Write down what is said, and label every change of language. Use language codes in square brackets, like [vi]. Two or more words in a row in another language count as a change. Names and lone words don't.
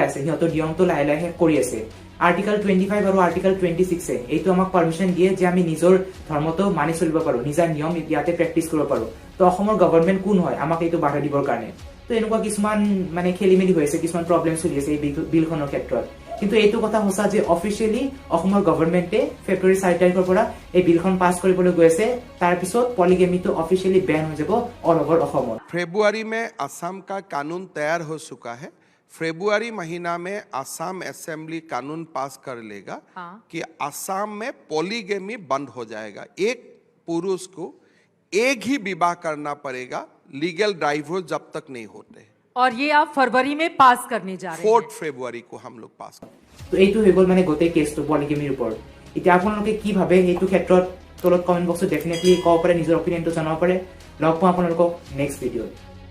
[as] আছে সিহঁতৰ নিয়মটো লাহে লাহে কৰি আছে আৰ্টিকল 25 আৰু আৰ্টিকল 26 এইটো আমাক পাৰমিশন দিয়ে যে আমি নিজৰ ধৰ্মটো মানি চলিব পাৰো নিজৰ নিয়ম ইয়াতে প্ৰেক্টিচ কৰিব পাৰো তো অসমৰ গভৰ্ণমেণ্ট কোন হয় আমাক এইটো বাধা দিবৰ কাৰণে তো এনেকুৱা কিছুমান মানে খেলিমেলি হৈ আছে কিছুমান প্ৰব্লেম চলি আছে এই বিলখনৰ ক্ষেত্ৰত কিন্তু এইটো কথা সঁচা যে অফিচিয়েলি অসমৰ গভৰ্ণমেণ্টে ফেব্ৰুৱাৰী 4 তাৰিখৰ পৰা এই বিলখন পাছ কৰিবলৈ গৈ আছে তাৰ পিছত পলিগেমিটো [en] officially ban [as] হৈ যাব [en] all over [as] অসমত [hi] फरवरी में असम का कानून तैयार हो चुका है फरवरी महीना में असम असेंबली कानून पास कर लेगा कि असम में पॉलीगेमी बंद हो जाएगा एक पुरुष को एक ही विवाह करना पड़ेगा [en] legal divorce [hi] जब तक नहीं होते और ये आप फरवरी में पास करने जा रहे हैं 4 फरवरी को हम लोग पास [as] তো এইটো হৈ গ'ল মানে গোটেই কেছটো পলিগেমিৰ ওপৰত এতিয়া আপোনালোকে কি ভাবে এইটো ক্ষেত্ৰত তলত [en] comment boxত [as] ডেফিনেটলি ক'ব পাৰে নিজৰ অপিনিয়নটো জনাব পাৰে লগ পাওঁ আপোনালোকক [en] next videoত